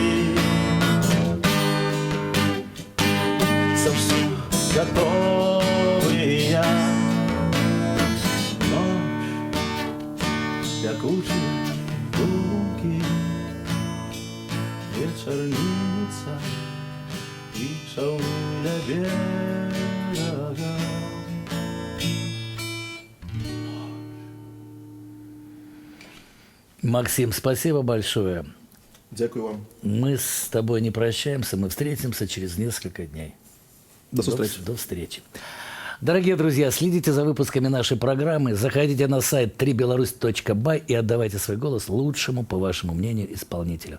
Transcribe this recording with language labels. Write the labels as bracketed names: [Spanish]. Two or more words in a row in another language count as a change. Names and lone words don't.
[Belarusian] Заўсёды гатовыя. Ноч пякучая, думкі, вечарніца і чаўны ля берага. [Russian] Максим, спасибо большое. [Ukrainian] Дякую вам. [Russian] Мы с тобой не прощаемся, мы встретимся через несколько дней. До встречи. До встречи. Дорогие друзья, следите за выпусками нашей программы, заходите на сайт www.3belarus.by и отдавайте свой голос лучшему, по вашему мнению, исполнителю.